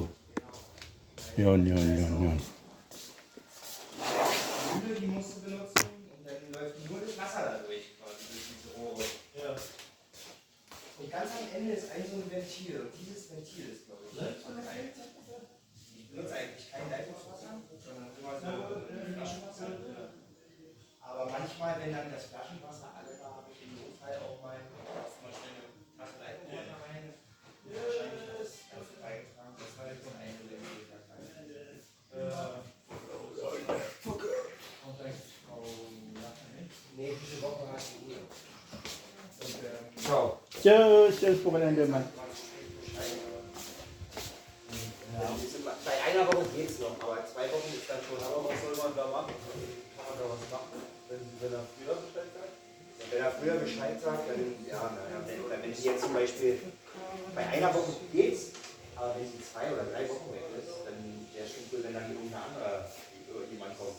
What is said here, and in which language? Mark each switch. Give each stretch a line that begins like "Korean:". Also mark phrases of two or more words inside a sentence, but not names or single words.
Filipino: Yun.
German: Die musst du benutzen und dann läuft nur das Wasser da durch, quasi durch diese Rohre. Ja. Und ganz am Ende ist ein so ein Ventil. Und dieses Ventil ist, glaube ich, ich benutze eigentlich kein Leitungswasser, sondern immer so Flaschenwasser. Aber manchmal, wenn dann das Flaschenwasser alle war, habe ich im Notfall auch mal schnell eine Tasse Leitungswasser rein. Wahrscheinlich das ganze beigetragen. Das war jetzt so ein Ventil. Nee, diese Woche hat sie Urlaub. Ciao.
Filipino: Cheers po kayo naman.
German: Bei einer Woche geht es noch, aber 2 Wochen ist dann schon. Aber was soll man da machen? Kann man da was machen, wenn er früher Bescheid sagt? Wenn er früher Bescheid sagt, dann ja, oder wenn sie jetzt zum Beispiel bei einer Woche geht's, aber wenn sie 2 oder 3 Wochen weg ist, dann wäre es schon cool, wenn dann irgendein anderer jemand kommt.